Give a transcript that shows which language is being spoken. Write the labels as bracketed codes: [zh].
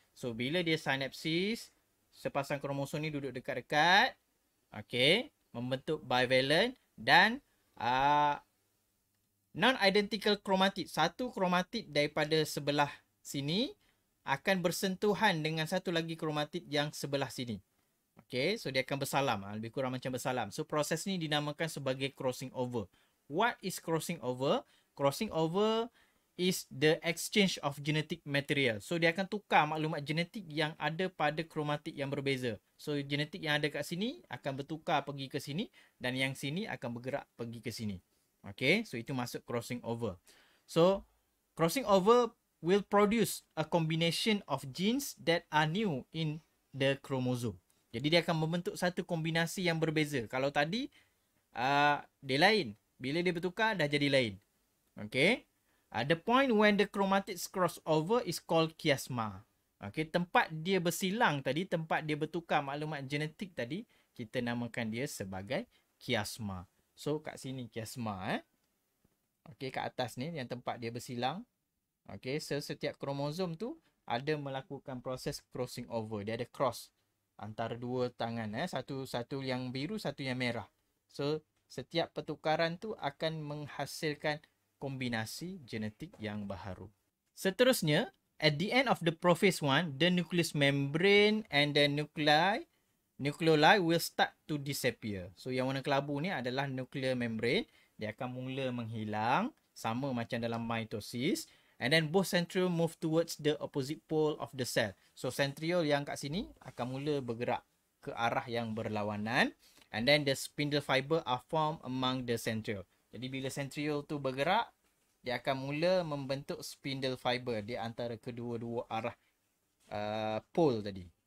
[ms] So bila dia synapsis, sepasang kromosom ni duduk dekat-dekat, okay, membentuk bivalent dan non-identical chromatid, satu chromatid daripada sebelah sini akan bersentuhan dengan satu lagi chromatid yang sebelah sini. Okay, so dia akan bersalam, lebih kurang macam bersalam. So proses ni dinamakan sebagai crossing over. [en] What is crossing over? Crossing over is the exchange of genetic material. [ms] So dia akan tukar maklumat genetik yang ada pada kromatid yang berbeza. So genetik yang ada kat sini akan bertukar pergi ke sini dan yang sini akan bergerak pergi ke sini. Okay, so itu masuk crossing over. [en] So crossing over will produce a combination of genes that are new in the chromosome. [ms] Jadi dia akan membentuk satu kombinasi yang berbeza. Kalau tadi dia lain, bila dia bertukar dah jadi lain. Okay. [en] The point when the chromatids cross over is called chiasma. [ms] Okay, tempat dia bersilang tadi, tempat dia bertukar maklumat genetik tadi, kita namakan dia sebagai chiasma. So kat sini chiasma. Okay, kat atas ni yang tempat dia bersilang. Okay, so setiap kromosom tu ada melakukan proses crossing over. Dia ada cross antara dua tangan, satu yang biru, satu yang merah. So setiap pertukaran tu akan menghasilkan kombinasi genetik yang baharu. Seterusnya, [en] at the end of the prophase 1, the nucleus membrane and the nucleoli will start to disappear. [ms] So yang warna kelabu ni adalah nuclear membrane. Dia akan mula menghilang, sama macam dalam mitosis. [en] And then both centriole move towards the opposite pole of the cell. [ms] So centriole yang kat sini akan mula bergerak ke arah yang berlawanan. [en] And then the spindle fiber are formed among the centriole. [ms] Jadi bila centriole tu bergerak, dia akan mula membentuk spindle fiber di antara kedua-dua arah pole tadi.